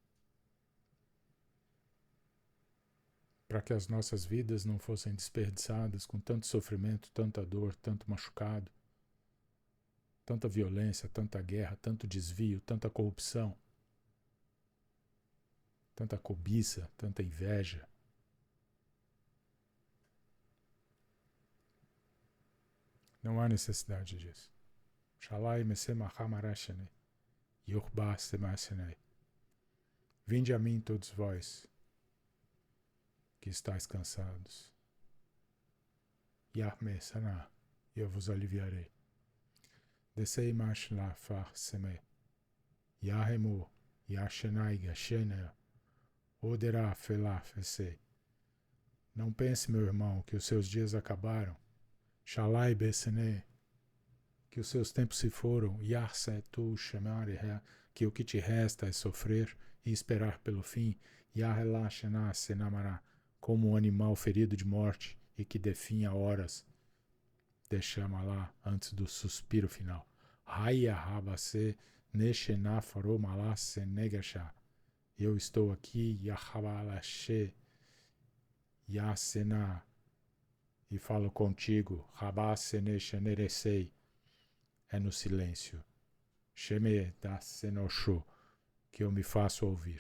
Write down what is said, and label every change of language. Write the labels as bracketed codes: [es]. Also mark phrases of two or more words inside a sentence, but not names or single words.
[pt] Para que as nossas vidas não fossem desperdiçadas com tanto sofrimento, tanta dor, tanto machucado, tanta violência, tanta guerra, tanto desvio, tanta corrupção, tanta cobiça, tanta inveja. Não há necessidade disso. Shalai mesemahamarashane, yorba semasene. Vinde a mim todos vós, que estáis cansados. Yahme sana, e eu vos aliviarei. Descei mash la far seme. Yahemu, yashenai gashena, oderá felá fese. Não pense, meu irmão, que os seus dias acabaram. Shalai besene, que os seus tempos se foram. Yarse tu chamare, que o que te resta é sofrer e esperar pelo fim. Yahela shena senamara, como um animal ferido de morte e que definha horas. Deixama lá antes do suspiro final. Haya habase neshena faromala senegasha. Eu estou aqui, Yahabalashe, Yasena, e falo contigo, Rabasene Shaneresei, é no silêncio. Sheme da Senosho, que eu me faço ouvir.